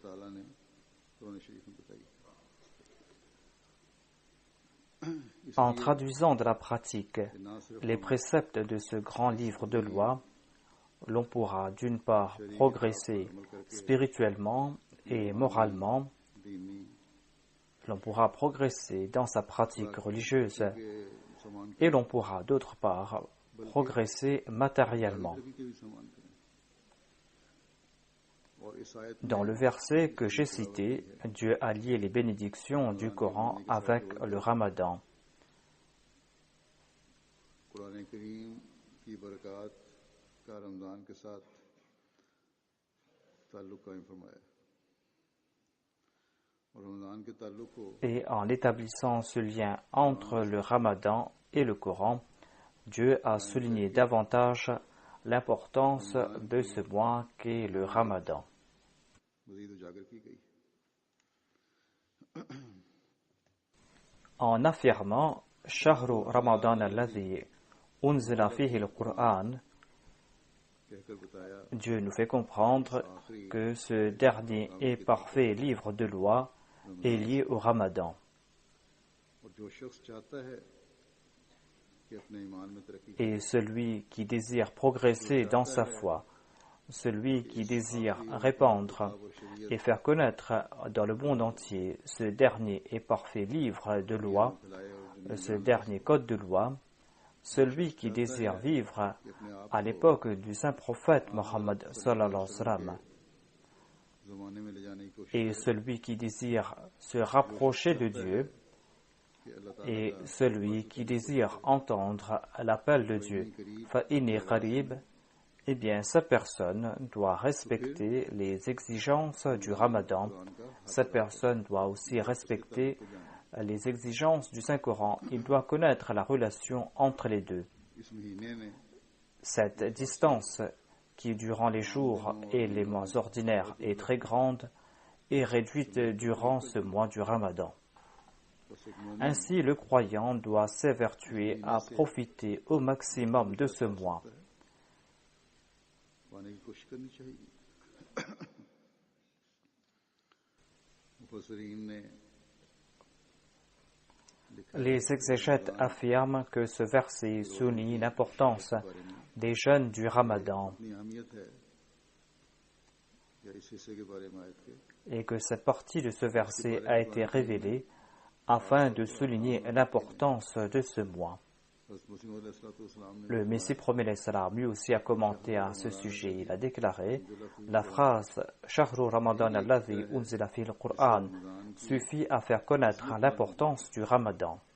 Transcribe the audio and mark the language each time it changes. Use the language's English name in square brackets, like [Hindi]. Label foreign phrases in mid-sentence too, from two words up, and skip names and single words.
[French] En traduisant de la pratique les préceptes de ce grand livre de loi, l'on pourra d'une part progresser spirituellement et moralement, l'on pourra progresser dans sa pratique religieuse et l'on pourra d'autre part progresser matériellement. Dans le verset que j'ai cité, Dieu a lié les bénédictions du Coran avec le Ramadan. [Urdu] قرآن کریم کی برکت کا رمضان کے ساتھ تعلق قائم فرمایا اور رمضان کے تعلق کو [French] Et en établissant ce lien entre le Ramadan et le Coran, Dieu a souligné davantage l'importance de ce mois qu'est le Ramadan. [Urdu] مزید اجاگر کی گئی. [French] En affirmant [Arabic] شهر رمضان الذي أنزل فيه القرآن, [Urdu] کہہ کر بتایا [French] Dieu nous fait comprendre que ce dernier et parfait livre de loi est lié au Ramadan. [Urdu] اور جو شخص چاہتا ہے کہ اپنے ایمان میں ترقی [French] Et celui qui désire progresser dans sa foi, celui qui désire répandre et faire connaître dans le monde entier ce dernier et parfait livre de loi, ce dernier code de loi, celui qui désire vivre à l'époque du saint prophète Mohammed [Arabic] صلى الله عليه وسلم, [Urdu] زمانے میں لے جانے کی کوشش [French] et celui qui désire se rapprocher de Dieu, [Urdu] کہ اللہ تعالیٰ [French] et celui qui désire entendre l'appel de Dieu, [Arabic] فإني قريب, [French] eh bien, sa personne doit respecter les exigences du Ramadan. Cette personne doit aussi respecter les exigences du Saint-Coran. Il doit connaître la relation entre les deux. [Urdu] اس مہینے نے [French] Cette distance, qui durant les jours et les mois ordinaires est très grande, est réduite durant ce mois du Ramadan. [Urdu] بس ایک مومن [French] Ainsi, le croyant doit s'évertuer à profiter au maximum de ce mois. [Urdu] پانے کی کوشش کرنی چاہیے. مفسرین نے [French] Les exégètes affirment que ce verset souligne l'importance des jeûnes du Ramadan [Urdu] اپنی اہمیت ہے یا اس حصے کے بارے میں آیت کے [French] et que cette partie de ce verset a été révélée afin de souligner l'importance de ce mois. [Urdu] حضرت مسیح علیہ السلام نے [French] Le Messie promet salam lui aussi a commenté à ce sujet. Il a déclaré la phrase [Arabic] شهر رمضان الذي أنزل فيه القرآن [French] suffit à faire connaître l'importance du Ramadan.